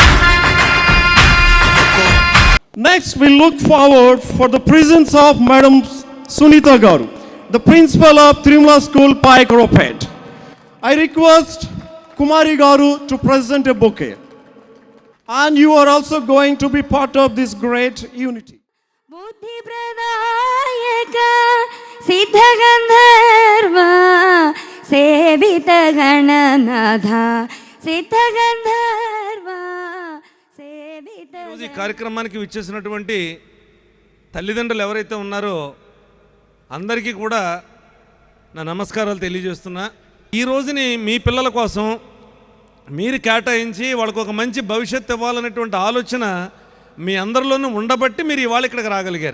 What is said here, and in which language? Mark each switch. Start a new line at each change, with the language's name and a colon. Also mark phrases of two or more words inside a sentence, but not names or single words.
English: Next, we look forward for the presence of Madam Sunita Garu, the principal of Tirumala School, Paikaropet. I request Kumari Garu to present a bouquet. And you are also going to be part of this great unity.
Sanskrit: बुद्धि प्रदायक सिद्ध गंधर्व सेवित गणनाथ सिद्ध गंधर्व సేవిత
Telugu: ఈ కార్యక్రమానికి విచ్చేసినటువంటి తల్లిదండ్రులు ఎవరైతే ఉన్నారో అందరికీ కూడా నా నమస్కారాలు తెలియజేస్తున్నా. ఈ రోజుని మీ పిల్లల కోసం మీరు కేటాయించి వాళ్ళకు ఒక మంచి భవిష్యత్తు ఇవ్వాలనేటువంటి ఆలోచన మీ అందరిలోనూ ఉండబట్టి మీరు ఇవాళ ఇక్కడికి రాగలిగారు.